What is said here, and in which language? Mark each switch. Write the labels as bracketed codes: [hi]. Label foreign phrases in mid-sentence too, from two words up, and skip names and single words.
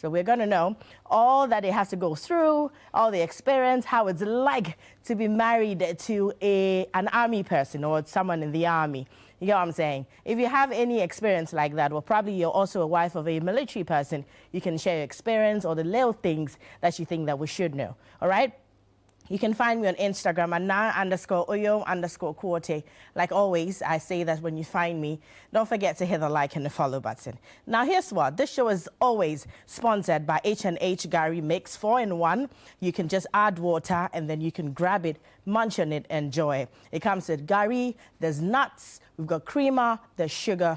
[en] So we're going to know all that they have to go through, all the experience, how it's like to be married to an army person or someone in the army. You get what I'm saying? If you have any experience like that, or probably you're also a wife of a military person, you can share your experience or the little things that you think that we should know. All right? You can find me on Instagram at na_oyo_Kwote. Like always, I say that when you find me, don't forget to hit the like and the follow button. Now, here's what. This show is always sponsored by H&H Gary Mix 4-in-1. You can just add water and then you can grab it, munch on it, enjoy. It comes with Gary, there's nuts, we've got creamer, there's sugar.